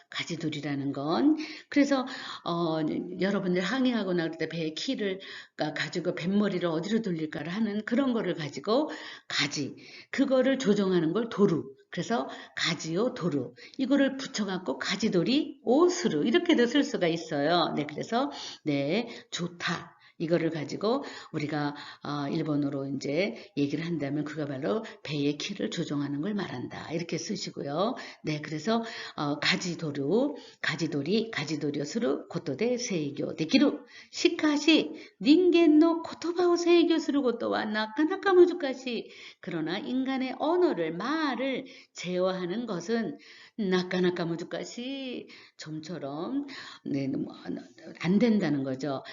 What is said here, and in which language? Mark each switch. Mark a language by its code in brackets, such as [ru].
[ko] 가지돌이라는 건. 그래서 여러분들 항해하거나 그럴 때 배의 키를 가지고 뱃머리를 어디로 돌릴까를 하는 그런 거를 가지고 가지 그거를 조정하는 걸 도루 그래서 가지요 도루 이거를 붙여갖고 [ja] 가지돌이 오스루 [ko] 이렇게도 쓸 수가 있어요. 네 그래서 네 좋다 이거를 가지고 우리가 일본어로 이제 얘기를 한다면 그가 바로 배의 키를 조정하는 걸 말한다. 이렇게 쓰시고요. [ja] 네, 그래서 가지도리をすることで制御できる。しかし、人間の言葉を制御することはなかなか難しい. [ko] 그러나 인간의 언어를, 말을 제어하는 것은 [ja] 나까나까 무주까시 [ko] 좀처럼 네, 안 된다는 거죠.